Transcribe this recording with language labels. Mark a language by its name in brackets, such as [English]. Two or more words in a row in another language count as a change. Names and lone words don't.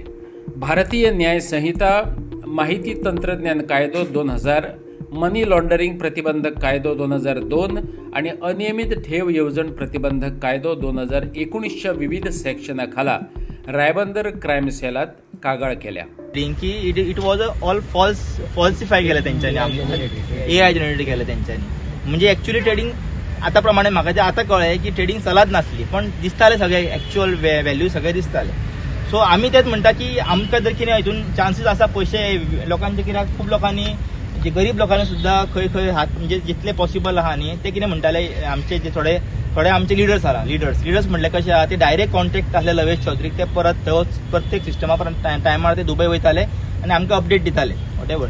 [Konkani] भारतीय न्याय संहिता, माहिती तंत्रज्ञान कायदो 2000, [English] money laundering [Konkani] प्रतिबंधक कायदो 2002 आणि अनियमित ठेव येवजण प्रतिबंधक कायदो 2019च्या विविध सेक्शना खाला रायबंदर क्रायम सेलात कागाळ केल्या. [Marathi] की [English] it was all falsify [Marathi] केलं त्यांच्यानी, AI जनरेट केलं त्यांच्यानी. [Konkani] म्हणजे ऍक्च्युअली ट्रेडिंग आता प्रमाणे म्हाका जे आता कळ्ळें की ट्रेडिंग चलत नासली, पण दिसताले सगळे [English] actual value [Konkani] सगळे दिसताले. सो आमी तेच म्हणटा की आमकां जर कितें हितून चान्सीस आसा पयशे लोकांचे, कित्याक खूब लोकांनी जे गरीब लोकांनी सुद्धा खंय हात म्हणजे जितले पॉसिबल आहा न्ही ते कितें म्हणटाले, आमचे जे थोडे आमचे लिडर्स आहा, लिडर्स म्हणले कशें आहा ते [English] direct contact [Konkani] आसले लवेश चौधरीक, ते परत प्रत्येक सिस्टमा टायमार ते दुबय वयताले आनी आमकां अपडेट दिताले वॉटेवर.